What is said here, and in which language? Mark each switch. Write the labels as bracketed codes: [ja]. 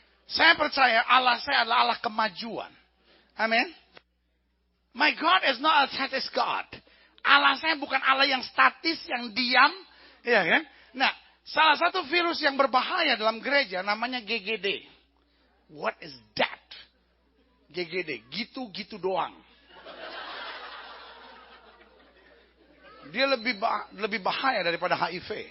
[id] Saya percaya Allah saya adalah Allah kemajuan. Amin. [en] My God is not a status God. [id] Allah saya bukan Allah yang statis, yang diam. Ya kan? Nah, salah satu virus yang berbahaya dalam gereja namanya GGD. [en] What is that? [id] GGD, gitu-gitu doang. Dia lebih bahaya daripada HIV.